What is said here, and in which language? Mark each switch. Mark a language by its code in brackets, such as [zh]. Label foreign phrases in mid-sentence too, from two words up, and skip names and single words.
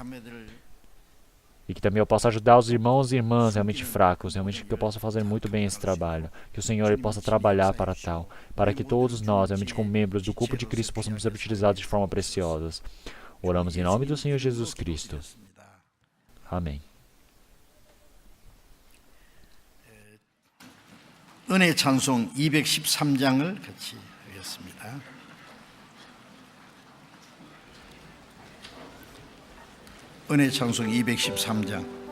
[pt] E que também eu possa ajudar os irmãos e irmãs realmente fracos, realmente que eu possa fazer muito bem esse trabalho. Que o Senhor ele possa trabalhar para tal, para que todos nós, realmente como membros do corpo de Cristo, possamos ser utilizados de forma preciosa. Oramos em nome do Senhor Jesus Cristo. Amém. [ko] 은혜 찬송 213장을 같이 하겠습니다. 은혜 찬송 213장.